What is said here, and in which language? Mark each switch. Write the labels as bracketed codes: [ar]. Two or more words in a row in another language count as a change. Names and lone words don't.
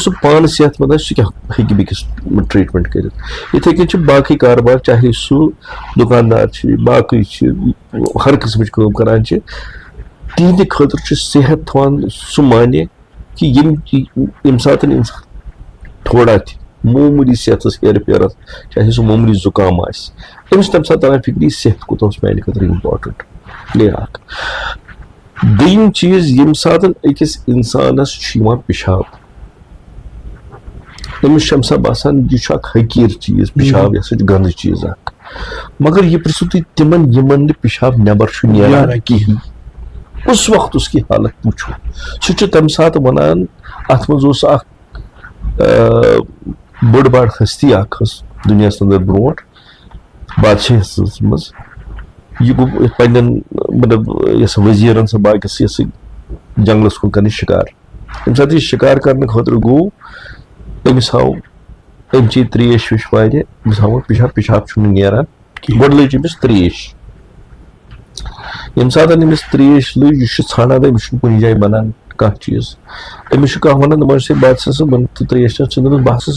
[ks] سُہ پانہٕ صحت منٛد آسہِ سُہ کیٛاہ ہیٚکہِ بیٚکِس ٹریٖٹمنٹ کٔرِتھ یِتھٕے کٔنۍ چھِ باقٕے کاربار چاہے سُہ دُکاندار چھِ باقٕے چھِ ہر قٕسمٕچ کٲم کران چھِ تِہنٛدِ خٲطرٕ چھُ صحت تھاوان سُہ معنی کہِ ییٚمہِ ساتہٕ اِنسان تھوڑا تہِ معموٗلی صحتس ہیرٕ پھیرٕ چاہے سُہ معموٗلی زُکام آسہِ أمِس چھُ تَمہِ ساتہٕ تران فِکرِ صحت کوٗتاہ اوس میانہِ خٲطرٕ اِمپاٹنٹ گٔے اکھ دوٚیِم چیٖز ییٚمہِ ساتہٕ أکِس اِنسانس چھُ یِوان پِشاب أمِس چھُ اَمہِ ساتہٕ باسان یہِ چھُ اکھ حقیٖر چیٖز پِشاب یہِ ہسا چھُ گنٛدٕ چیٖز اکھ مگر یہِ پرژھِو تُہۍ تِمن یِمن نہٕ پِشاب نٮ۪بر چھُ نیران کِہیٖنۍ [ur] اس وقت اس کی حالت پوچھو [ks] سُہ چھُ تَمہِ ساتہٕ وَنان اَتھ منٛز اوس اکھ بٔڑ بار ہستی اکھ ٲس دُنیاہس اندر برونٛٹھ بادشاہس منٛز یہِ گوٚو پنٕنٮ۪ن مطلب یۄس ؤزیٖرن سۄ باقٕیس یۄس جنگلس کُن کرنہِ شِکار ییٚمہِ ساتہٕ یہِ شِکار کرنہٕ خٲطرٕ گوٚو أمِس آو أمۍ چے تریش ویش واریاہ أمِس آو پِشاب چھُنہٕ نیران گۄڈٕ لٔج أمِس تریش ییٚمہِ ساتہٕ أمِس تریش لٔج یہِ چھُ ژھانڈان أمِس چھُنہٕ کُنہِ جایہِ بنان کانٛہہ چیٖز أمِس چھُ کانٛہہ ونان دپان چھُس ہے بادشاہ صٲب تریش چھِ دپان بہٕ ہسا